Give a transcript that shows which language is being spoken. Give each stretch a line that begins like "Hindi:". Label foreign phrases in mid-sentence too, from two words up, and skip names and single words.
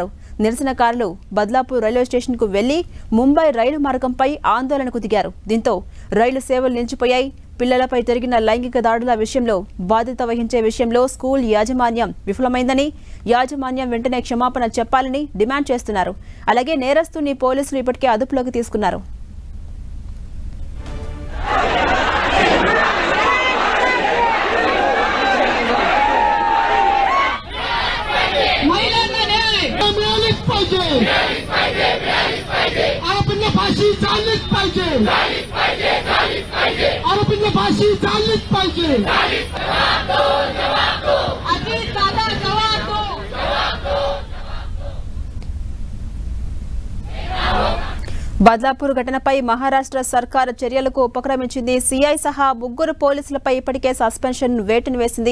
Telugu: నిరసనకారులు బద్లాపూర్ రైల్వే స్టేషన్కు వెళ్లి ముంబై రైలు మార్గంపై ఆందోళనకు దిగారు. దీంతో రైలు సేవలు నిలిచిపోయాయి. పిల్లలపై జరిగిన లైంగిక దాడుల విషయంలో బాధ్యత వహించే విషయంలో స్కూల్ యాజమాన్యం విఫలమైందని, యాజమాన్యం వెంటనే క్షమాపణ చెప్పాలని డిమాండ్ చేస్తున్నారు. అలాగే నేరస్తుని పోలీసులు ఇప్పటికే అదుపులోకి తీసుకున్నారు.
Marathi: आरोपींना फाशी झालीच पाहिजे. आरोपींना फाशी झालीच पाहिजे.
Telugu: బద్లాపూర్ ఘటనపై మహారాష్ట్ర సర్కార్ చర్యలకు ఉపక్రమించింది. సీఐ సహా ముగ్గురు పోలీసులపై ఇప్పటికే సస్పెన్షన్ వేటును వేసింది.